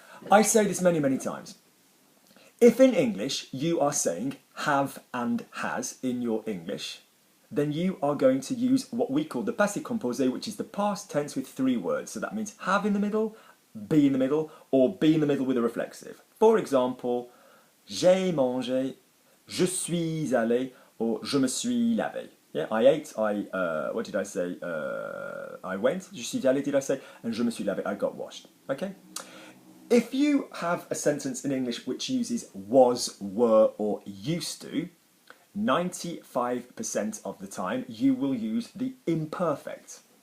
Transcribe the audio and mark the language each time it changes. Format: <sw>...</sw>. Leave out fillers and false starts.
<en>I say this many, many times. If in English you are saying have and has in your English, then you are going to use what we call the passé composé, which is the past tense with 3 words. So that means have in the middle, be in the middle, or be in the middle with a reflexive. For example,</en> <fr>j'ai mangé, je suis allé, or je me suis lavé.</fr> <en>Yeah, I ate, what did I say? I went,</en> <fr>je suis allé,</fr> <en>did I say? And</en> <fr>je me suis lavé,</fr> <en>I got washed. Okay? If you have a sentence in English which uses was, were, or used to, 95% of the time you will use the imperfect.</en>